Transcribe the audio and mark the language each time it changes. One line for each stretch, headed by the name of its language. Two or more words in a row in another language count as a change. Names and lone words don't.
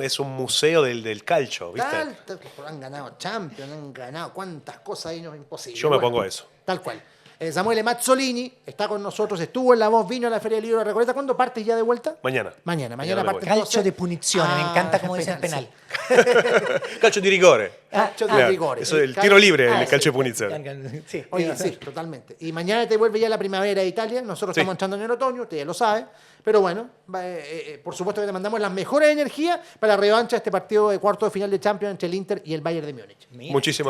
Spanish: es un museo del calcio, ¿viste? Han ganado Champions, han ganado cuántas cosas ahí, no es imposible. Yo me Bueno, pongo eso. Tal cual. Samuele Mazzolini está con nosotros, estuvo en La Voz, vino a la Feria del Libro de la Recoleta. ¿Cuándo partes ya de vuelta? Mañana. Mañana me parte voy.
Italian: Calcio de punizione,
Spanish: me encanta cómo dicen penal.
Italian: Calcio di rigore. Calcio di
Spanish: Claro,
Italian: rigore.
Spanish: eso es el tiro libre, el sí.
Italian: calcio de punizione.
Spanish: Sí. Oye, sí, totalmente. Y mañana te vuelve ya la primavera de Italia. Nosotros Sí. estamos entrando en el otoño, usted ya lo sabe. Pero bueno, por supuesto que te mandamos las mejores energías para la revancha de este partido de cuarto de final de Champions entre el Inter y el Bayern de Múnich. Mira, Muchísimas